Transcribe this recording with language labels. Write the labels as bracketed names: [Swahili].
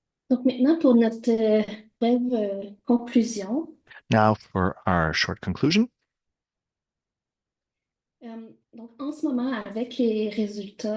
[French] Donc maintenant, pour notre brève conclusion. [English] Now for our short conclusion. [French] Donc, en ce moment, avec les résultats